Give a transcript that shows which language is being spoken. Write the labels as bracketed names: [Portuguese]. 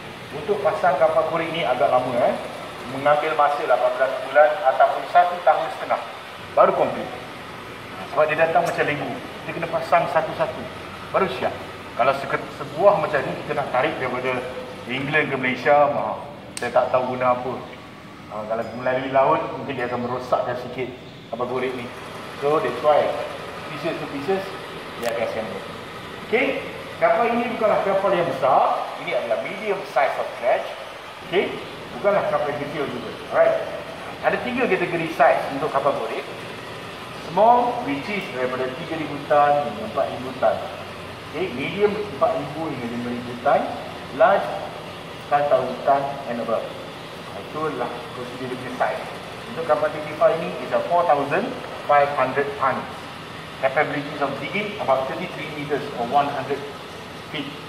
[Malay] Untuk pasang kapal korek ini agak lama mengambil masa 18 bulan ataupun 1 tahun setengah baru komplit. Sebab dia datang macam Lego. Kita kena pasang satu-satu baru siap. Kalau sebuah macam ni kita nak tarik daripada England ke Malaysia, saya tak tahu guna apa. Kalau melalui laut, mungkin dia akan merosakkan sikit kapal korek ni. [English] So that's why pieces to pieces [Malay] dia akan assemble. Okay, kapal ini bukanlah kapal yang besar. Ini adalah [English] medium size of dredge. [Malay] Okay, bukanlah kapal kecil juga. Alright, ada 3 kategori size untuk kapal korek. [English] Small, which is [Malay] daripada 3,000 tan hingga 4,000 tan. Okay, medium 4,000 hingga 5,000 tan. Large [English] 5,000 ton and above. [Malay] Itulah prosedur dia size. Untuk kapal TT5 ini [English] is a 4,500 tons. Capabilities of digging about 33 meters or 100 feet.